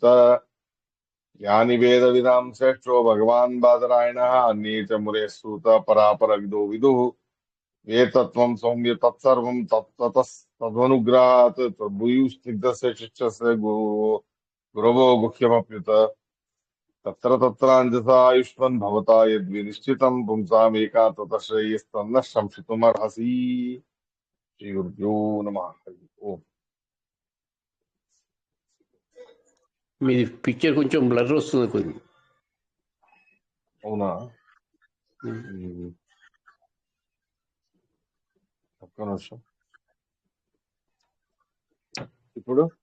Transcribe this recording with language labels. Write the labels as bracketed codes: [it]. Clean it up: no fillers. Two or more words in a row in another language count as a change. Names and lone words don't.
[sa] यानि वेदविदां श्रेष्ठो भगवान् बादरायणः अन्ये च मुरयः सूत परापरविदो विदुः एतत्त्वं सौम्य तत्सर्वं तत्त्वतस्तदनुग्रहात् भूयुस्निग्धस्य शिष्यस्य गुरवो गुह्यमप्युत तत्र तत्राञ्जसा आयुष्मन् भवता यद्विनिश्चितं पुंसामेका ततः श्रेयस्तन्न शंसितुमर्हसि। श्रीगुरुभ्यो नमः। हरि ओम्। [te] మీ పిక్చర్ కొంచెం బ్లర్ వస్తుంది కొంచెం. అవునా? ఒక్క నిమిషం. ఇప్పుడు